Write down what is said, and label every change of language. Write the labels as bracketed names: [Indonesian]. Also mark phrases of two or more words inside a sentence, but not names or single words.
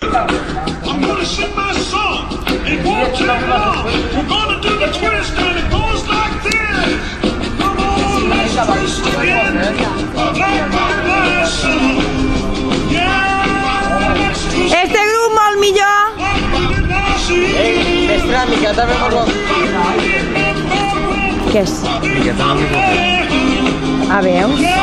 [English] I'm gonna sing my song. It won't take long. We're gonna do the twist and it goes like this. Come on, let's twist again. Like my song. Yeah, let's twist. [Catalan] Este grup molt millor. Mestre, miqueta més marró. Què és? Miqueta més marró. A veus?